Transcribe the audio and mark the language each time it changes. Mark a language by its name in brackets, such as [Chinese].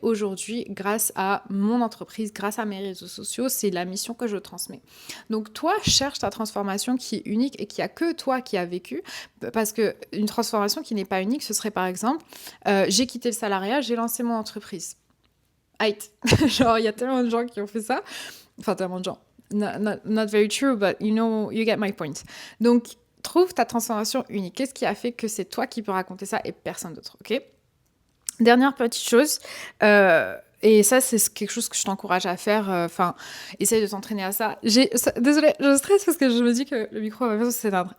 [French] Aujourd'hui, grâce à mon entreprise, grâce à mes réseaux sociaux, c'est la mission que je transmets. Donc toi, cherche ta transformation qui est unique et qui a que toi qui a vécu. Parce qu'une transformation qui n'est pas unique, ce serait par exemple, j'ai quitté le salariat, j'ai lancé mon entreprise. Aïe. Genre, il y a tellement de gens qui ont fait ça. Enfin, tellement de gens. [English] Not very true, but you get my point. [French] Donc, trouve ta transformation unique. Qu'est-ce qui a fait que c'est toi qui peux raconter ça et personne d'autre, ok? Dernière petite chose, et ça, c'est quelque chose que je t'encourage à faire. Enfin, essaye de t'entraîner à ça. Désolée, je stresse parce que je me dis que le micro va bientôt s'éteindre.